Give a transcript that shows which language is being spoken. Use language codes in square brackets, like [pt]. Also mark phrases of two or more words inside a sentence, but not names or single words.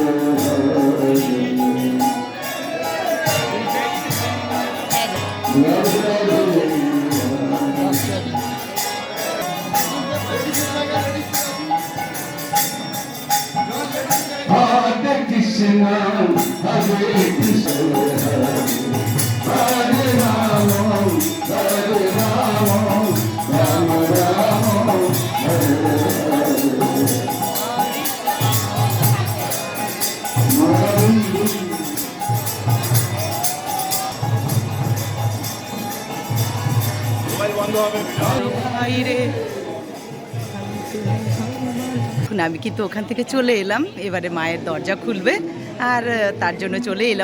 [sa] Hare Krishna Hare Krishna Hare Ram Hare Ram Ram Ram Hare [bn] ভাই রে এখন আমি কিন্তু ওখান থেকে চলে এলাম, এবারে মায়ের দরজা খুলবে আর তার জন্য চলে এলাম।